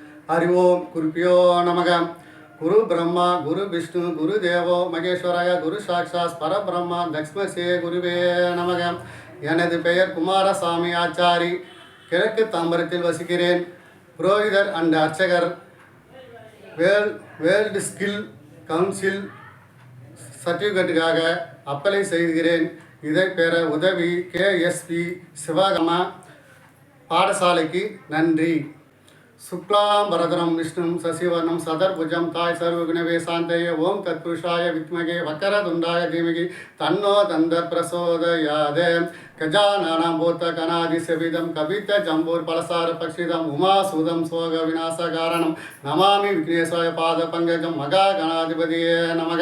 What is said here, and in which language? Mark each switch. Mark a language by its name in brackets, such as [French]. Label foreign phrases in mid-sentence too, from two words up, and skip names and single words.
[Sanskrit] हरि ओम गुरुभ्यो नमः। गुरु ब्रह्मा गुरु विष्णु गुरु देवो महेश्वराय गुरु साक्षात् परब्रह्म लक्ष्मसे गुरुवे नमः. [Tamil] எனது பெயர் குமாரசாமி ஆச்சாரி. கிழக்கு தாம்பரத்தில் வசிக்கிறேன். புரோகிதர் அண்ட் அர்ச்சகர். வேர்ல்டு ஸ்கில் கவுன்சில் சர்டிஃபிகேட்டுக்காக அப்ளை செய்கிறேன். இதை பெற உதவி கேஎஸ்பி சிவகமா பாடசாலைக்கு நன்றி. [Sanskrit] शुक्लां वरदरं विष्णुं शशिवर्णं सदर्भुजं ताय सर्वगुणवे शान्तये ओं तत्पुरुषाय विद्महे वक्रतुण्डाय धीमहि तन्नो दन्त प्रचोदयात्. गजाननं भूतगणाधिसेवितं कवितजम्बूफलसारभक्षितम् उमासुतं शोकविनाशकारणं नमामि विघ्नेश्वराय पादपङ्कजं महागणाधिपतये नमः.